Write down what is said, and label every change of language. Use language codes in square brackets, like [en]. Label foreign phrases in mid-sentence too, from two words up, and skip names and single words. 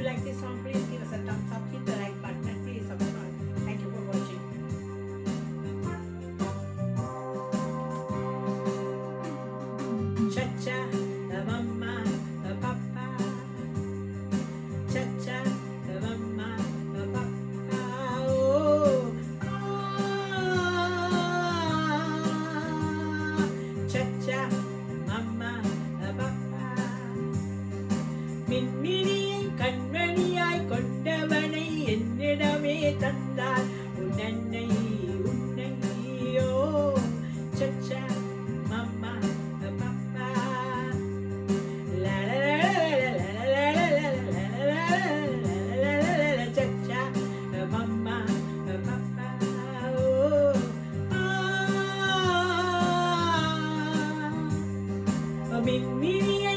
[en] this song, please give us a thumbs up, hit the like button, and please subscribe. Thank you for watching. Cha-cha, mama, papa. Cha-cha, mama, papa. Oh, cha-cha, mama, papa. [ta] மின்மினியை கண்மணியாய் கொண்டவனை என்னிடமே தந்தார் உன்னை உன்னையோ சச்சா மம்மா பப்பா சச்சா மம்மா பப்பா மின்மினியை